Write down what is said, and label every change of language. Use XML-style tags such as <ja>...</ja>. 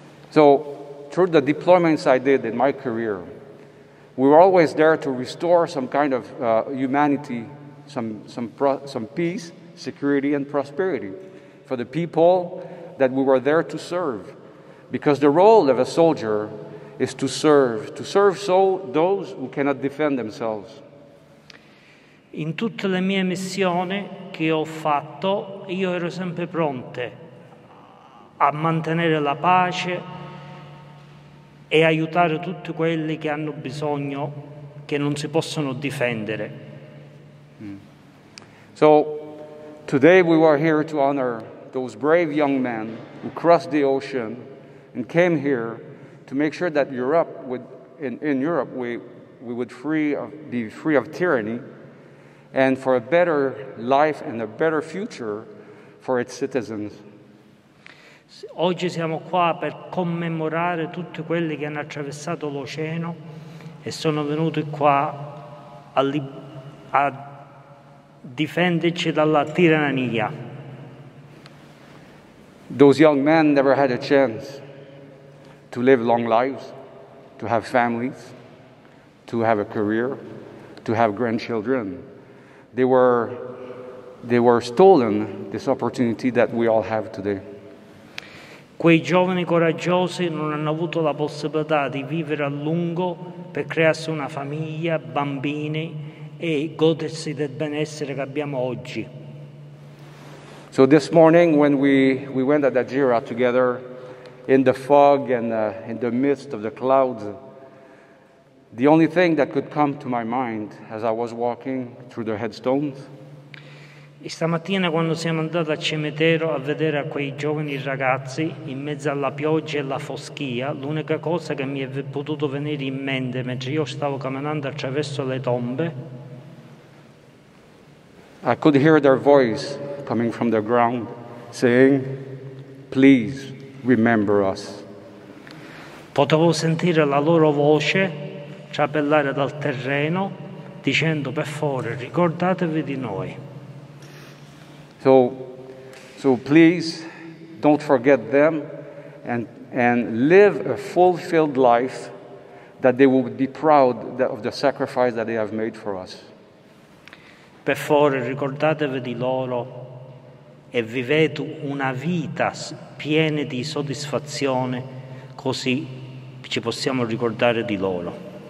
<en>So, through the deployments I did in my career, we were always there to restore some kind of humanity, some peace, security, and prosperity for the people that we were there to serve. Because the role of a soldier is to serve so those who cannot defend themselves.</en> <it>In tutte le mie missioni che ho fatto, io ero sempre pronte a mantenere la pace e aiutare tutti quelli che hanno bisogno, che non si possono difendere.</it> <en>So, today we were here to honor those brave young men who crossed the ocean and came here to make sure that in Europe we would be free of tyranny and for a better life and a better future for its citizens.</en> <it>Oggi siamo qua per commemorare tutti quelli che hanno attraversato l'oceano e sono venuti qua a difenderci dalla tirannia.</it> <en>Those young men never had a chance to live long lives, to have families, to have a career, to have grandchildren. They were stolen this opportunity that we all have today.</en> <it>Quei giovani coraggiosi non hanno avuto la possibilità di vivere a lungo per crearsi una famiglia, bambini e godersi del benessere che abbiamo oggi.</it> <en>So this morning when we went at Agira together in the fog and in the midst of the clouds, the only thing that could come to my mind as I was walking through the headstones</en> <it>E stamattina quando siamo andati al cimitero a vedere a quei giovani ragazzi in mezzo alla pioggia e alla foschia, l'unica cosa che mi è potuto venire in mente mentre io stavo camminando attraverso le tombe,</it> <en>I could hear their voice coming from the ground saying, "Please remember us."</en> <it>potevo sentire la loro voce trabellare dal terreno dicendo: per favore ricordatevi di noi.</it> <en>So please don't forget them and live a fulfilled life that they will be proud of the sacrifice that they have made for us.</en> <it>Per favore, ricordatevi di loro e vivete una vita piena di soddisfazione, così ci possiamo ricordare di loro.</it>